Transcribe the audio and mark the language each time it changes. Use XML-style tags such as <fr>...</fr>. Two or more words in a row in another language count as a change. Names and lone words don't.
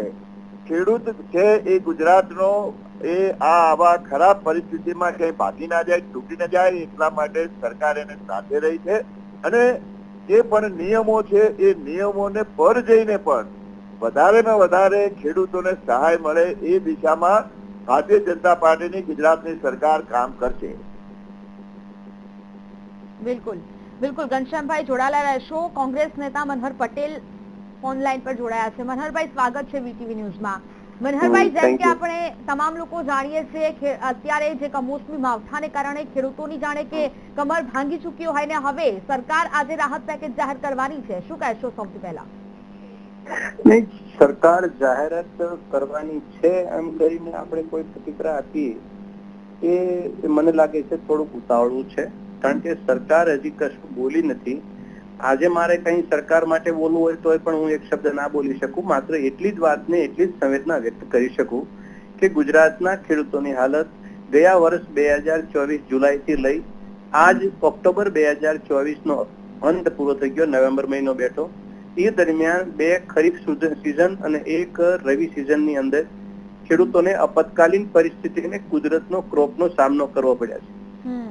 <gu>ખેડૂત છે એ ગુજરાતનો એ આવા ખરાબ પરિસ્થિતિમાં ક્યાંય ભાગી ના જાય, તૂટી ના જાય, એટલા માટે સરકાર એને સાથે રહી છે અને જે પણ નિયમો છે એ નિયમોને પર જઈને પણ વધારેમાં વધારે ખેડૂતોને સહાય મળે એ દિશામાં ભારતીય જનતા પાર્ટીની ગુજરાતની સરકાર કામ કરશે। બિલકુલ બિલકુલ, ઘનશ્યામ ભાઈ જોડાયા રહેશો। કોંગ્રેસ નેતા મનહર પટેલ ફોન લાઇન પર જોડાયા છે। મનહર ભાઈ, સ્વાગત છે વીટીવી ન્યૂઝમાં। મનહર ભાઈ, જેમ કે આપણે તમામ લોકો જાણીએ છે કે અત્યારે જે કમોસમી માવઠાને કારણે ખેડૂતોની જાણે કે કમર ભાંગી ચૂક્યો હોય ને હવે સરકાર આજ રાહત પેકેજ જાહેર કરવાની છે, શું કહેશો? સૌથી પહેલા નહીં, સરકાર જાહેરાત કરવાની છે એમ કહીને આપણે કોઈ પ્રતિક્રિયા આપી એ મને લાગે છે थोडું ઉતાવળું છે, કારણ કે સરકાર હજી કશું બોલી નથી। આજે મારે કઈ સરકાર માટે બોલવું હોય તો પણ હું એક શબ્દ ના બોલી શકું, માત્ર એટલી જ વાતને એટલી જ સંવેદના વ્યક્ત કરી શકું કે ગુજરાતના ખેડૂતોની હાલત ગયા વર્ષ 2024 જુલાઈથી લઈ આજ ઓક્ટોબર 2024 નો અંત પૂરો થઈ ગયો, નવેમ્બર મહિનો બેઠો, એ દરમિયાન 2 ખરીફ સિઝન અને 1 રવિ સિઝનની અંદર ખેડૂતોને આપતકાલીન પરિસ્થિતિને કુદરતનો ક્રોપનો સામનો કરવો પડ્યા છે.</gu>